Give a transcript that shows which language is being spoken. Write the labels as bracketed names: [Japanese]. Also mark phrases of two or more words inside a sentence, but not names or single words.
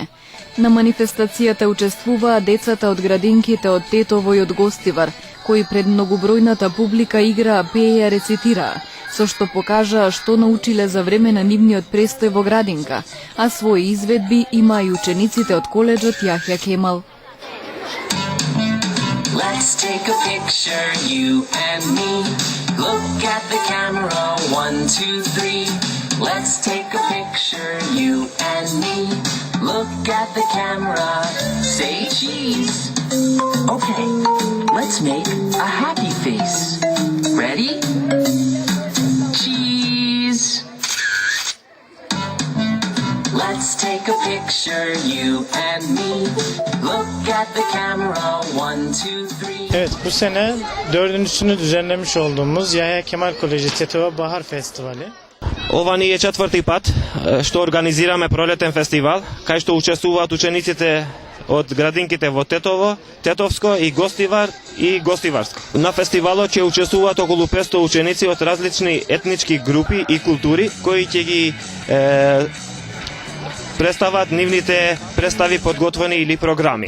[Macedonian] На манифестацијата учествуваа децата од градинките од Тетово и од Гостивар, кои пред многобројната публика играа, пееја, рецитираа, со што покажаа што научиле за време на нивниот престој во градинка, а своји изведби имаа и учениците од коледжот Јахја Кемал. [English] Let's take a picture, you and me. Look at the camera, 1, 2, 3. Let's take a picture, you and me. Look at the camera, say cheese. Okay, let's make a happy face. Ready? Cheese. Let's take a picture, you and me. Look at the camera, 1, 2, 3. [Turkish] Evet, bu sene dördüncüsünü düzenlemiş olduğumuz Yahya Kemal Koleji Tetova Bahar Festivali. [Macedonian] Ова ни е четврти пат што организираме пролетен фестивал, кај што учествуваат учениците од градинките во Тетово, Тетовско и Гостивар и Гостиварско. На фестивалот ќе учествуваат околу 500 ученици од различни етнички групи и култури, кои ќе ги представат нивните представи подготвени или програми.